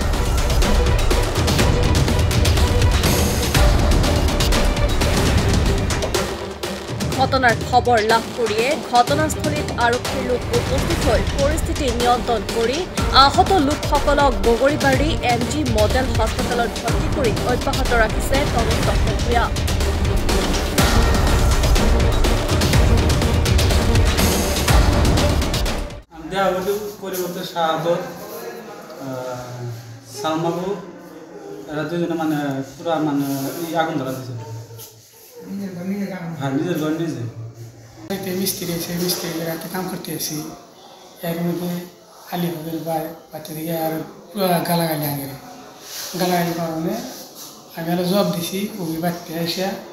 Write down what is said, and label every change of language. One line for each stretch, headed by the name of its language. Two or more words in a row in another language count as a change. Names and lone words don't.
Assamese: ঘটনাৰ খবৰ লাভ কৰিয়ে ঘটনাস্থলীত আৰক্ষীৰ লোক উপস্থিত হৈ পৰিস্থিতি নিয়ন্ত্ৰণ কৰি আহত লোকসকলক বগৰীবাৰী MG মডেল হাস্পতালত ভৰ্তি কৰি অব্যাহত ৰাখিছে তদন্ত প্ৰক্ৰিয়া
Bangla: সালমাবু এরা দুজনে মানে পুরা মানে আগুন ধরা দিয়েছে নিজের ঘর নিজে মিস্ত্রি সেই মিস্ত্রি রাতে কাম করতে আসি এর মধ্যে আলি ভাবের বাচ্চা দিকে আর পুরো গালাগালি আগে গালাগালি কারণে আমি আরো জবাব দিছি ওই বাচ্চা এসে